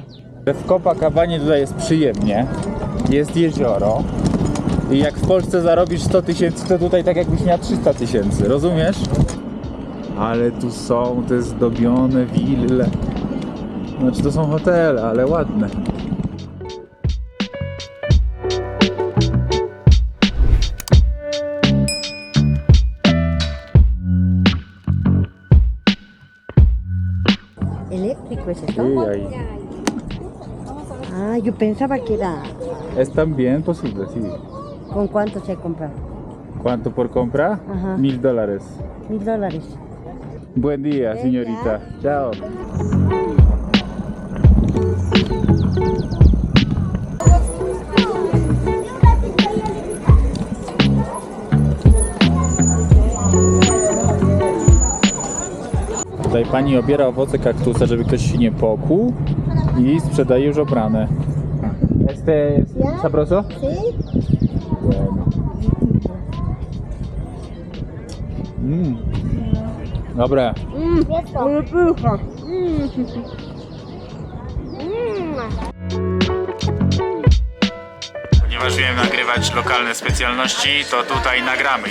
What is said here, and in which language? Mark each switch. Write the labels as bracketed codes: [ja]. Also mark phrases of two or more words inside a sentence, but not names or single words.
[pl] W Copacabanie tutaj jest przyjemnie. Jest jezioro. I jak w Polsce zarobisz 100 000, to tutaj tak jakbyś miał 300 000. Rozumiesz? Ale tu są te zdobione wille. Znaczy to są hotele, ale ładne. [es] Eléctrico es esto. Sí, ahí. Ah, yo pensaba que era. Es también posible, sí. ¿Con cuánto se compra? ¿Cuánto por compra? Ajá. $1000. $1000. Buen día, señorita. Chao. Tutaj pani obiera owoce kaktusa, żeby ktoś się nie popłuł i sprzedaje już obrane. Este sabroso? ¿Sí? Bueno. [pl] Dobre. Ponieważ wiem nagrywać lokalne specjalności, to tutaj nagramy.